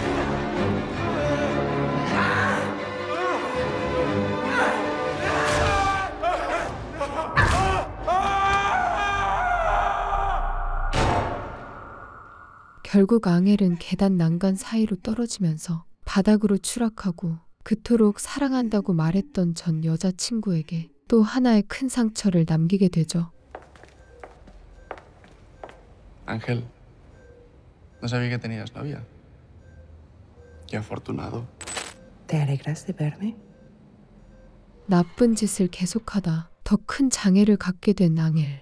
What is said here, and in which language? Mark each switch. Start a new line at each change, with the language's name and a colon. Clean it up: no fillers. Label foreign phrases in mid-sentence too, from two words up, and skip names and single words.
Korean: 결국 앙헬은 계단 난간 사이로 떨어지면서 바닥으로 추락하고 그토록 사랑한다고 말했던 전 여자친구에게 또 하나의 큰 상처를 남기게 되죠.
Spanish: Ángel, no sabía que tenías novia. Qué afortunado. ¿Te alegras de verme?
Korean: 나쁜 짓을 계속하다 더 큰 장애를 갖게 된 앙헬.